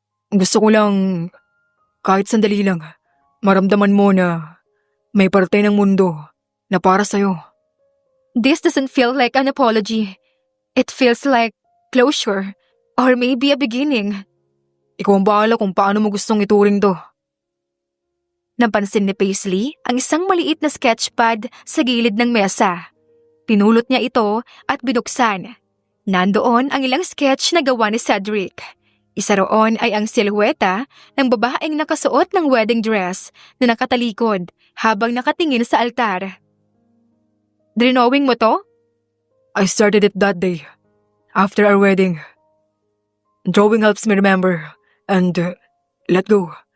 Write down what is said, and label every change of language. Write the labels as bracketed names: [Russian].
[Filipino] Gusto ko lang, kahit sandali lang, maramdaman mo na may parte ng mundo na para sa'yo. [English] This doesn't feel like an apology. It feels like closure or maybe a beginning. [Filipino] Ikaw ang bahala kung paano mo gustong ituring to. Napansin ni Paisley ang isang maliit na sketchpad sa gilid ng mesa. Pinulot niya ito at binuksan. Nandoon ang ilang sketch na gawa ni Cedric. Isa roon ay ang silhueta ng babaeng nakasuot ng wedding dress na nakatalikod habang nakatingin sa altar. Drawing mo to? [English] I started it that day, after our wedding. Drawing helps me remember and let go.